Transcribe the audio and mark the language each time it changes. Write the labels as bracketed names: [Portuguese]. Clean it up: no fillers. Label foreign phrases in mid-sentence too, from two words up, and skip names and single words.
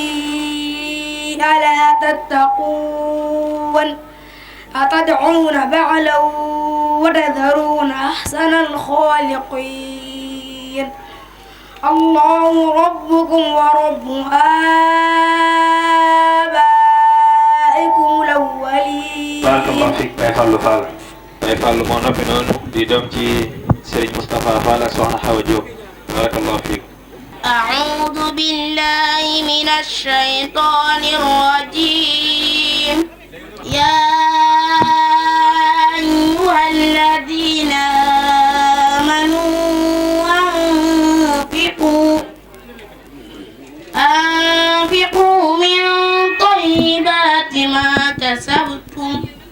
[Arabic] ألا تتقون أتدعون بعلا وتذرون أحسن الخالقين الله ربكم ورب آبائكم الأولين. بارك الله فيك Baye Fallou Fall. [Wolof] Baye Fallou moo noppi noonu di doom ci Serigne Moustapha Fall ak Soxna Xawa Diop. [Arabic] بارك الله فيك. أعوذ بالله من الشيطان الرجيم يا أيها الذين آمنوا أنفقوا من طيبات ما كسبتم